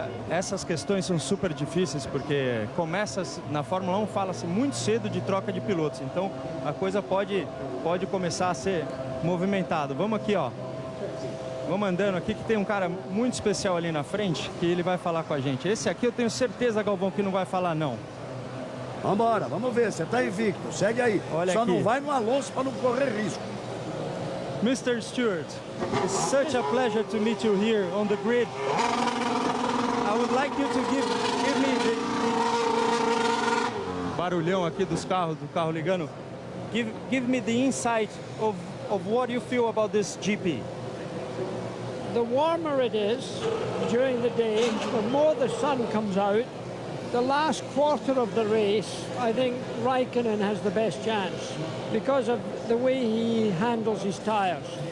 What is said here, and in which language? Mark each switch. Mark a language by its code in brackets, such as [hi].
[pt] Essas questões são super difíceis, porque na Fórmula 1 fala-se muito cedo de troca de pilotos, então a coisa pode começar a ser movimentada. Vamos aqui, ó. Vamos andando aqui, que tem um cara muito especial ali na frente, que ele vai falar com a gente. Esse aqui eu tenho certeza, Galvão, que não vai falar não. Vambora, vamos ver, você tá invicto, segue aí. Olha Só aqui. não vai no Alonso para não correr risco. [en] Mr. Stewart, it's such a pleasure to meet you here on the grid. I would like you to give me the... [pt] Barulhão aqui do carro ligando. [en] Give me the insight of what you feel about this GP. The warmer it is during the day, the more the sun comes out. The last quarter of the race, I think Raikkonen has the best chance because of the way he handles his tyres.